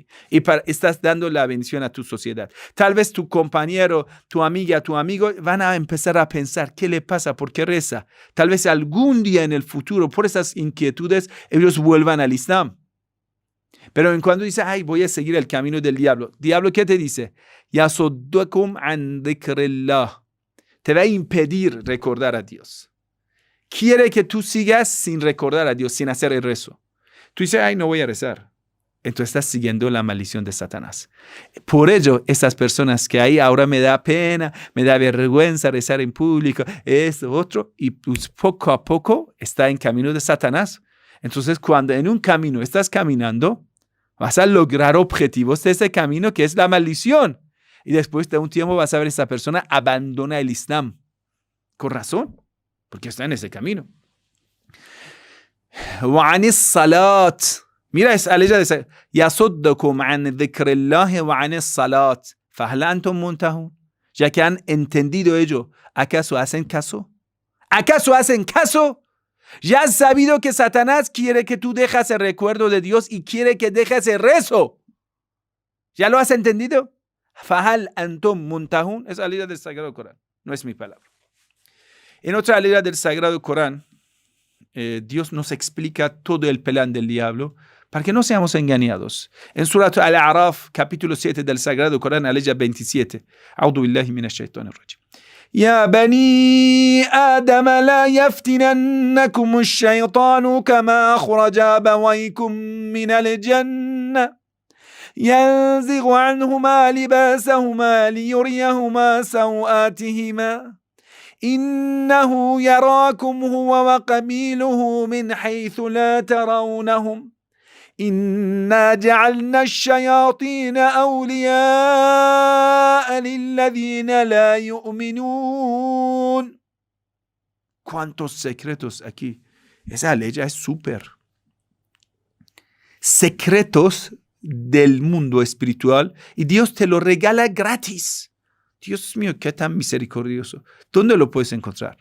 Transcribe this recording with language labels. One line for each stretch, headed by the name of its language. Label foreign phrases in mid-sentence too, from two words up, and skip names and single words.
Spanish: Y estás dando la bendición a tu sociedad. Tal vez tu compañero, tu amiga, tu amigo van a empezar a pensar, ¿qué le pasa? ¿Por qué reza? Tal vez algún día en el futuro, por esas inquietudes, ellos vuelvan al Islam. Pero en cuando dice, ay, voy a seguir el camino del diablo. ¿Diablo qué te dice?
Arabic: يصدكم عن ذكر الله.
Spanish: Te va a impedir recordar a Dios. Quiere que tú sigas sin recordar a Dios, sin hacer el rezo. Tú dices, ay, no voy a rezar. Entonces estás siguiendo la maldición de Satanás. Por ello, estas personas que ahí ahora me da pena, me da vergüenza rezar en público, esto, otro, y pues poco a poco está en camino de Satanás. Entonces, cuando en un camino estás caminando, vas a lograr objetivos de ese camino que es la maldición. Y después de un tiempo vas a ver esa persona abandona el Islam. Con razón. Porque está en ese camino.
Arabic: وعن الصلاة.
Spanish: Mira esa ley de
Arabic: يصدكم عن ذكر الله وعن الصلاة فهل أنتم منتهون.
Spanish: Ya que han entendido ello, ¿acaso hacen caso? ¿Acaso hacen caso? Ya has sabido que Satanás quiere que tú dejes el recuerdo de Dios y quiere que dejes el rezo. ¿Ya lo has entendido?
Arabic: فهل أنتم منتهون.
Spanish: Es la ley del Sagrado Corán. No es mi palabra. En otra ley del Sagrado Corán, Dios nos explica todo el plan del diablo para que no seamos engañados. En Surat Al-A'raf, capítulo 7 del Sagrado Corán, la ley 27.
Arabic: أعوذ بالله من الشيطان الرجيم. يا بني آدم لا يفتننكم الشيطان كما أخرج أبويكم من الجنة. ينزغ عنهما لباسهما ليريهما سوآتهما إنه يراكم هو وقبيله من حيث لا ترونهم إنا جعلنا الشياطين أولياء للذين لا يؤمنون.
Spanish: ¿Cuántos secretos aquí? Esa ley es súper. Secretos del mundo espiritual y Dios te lo regala gratis. Dios mío, qué tan misericordioso. ¿Dónde lo puedes encontrar?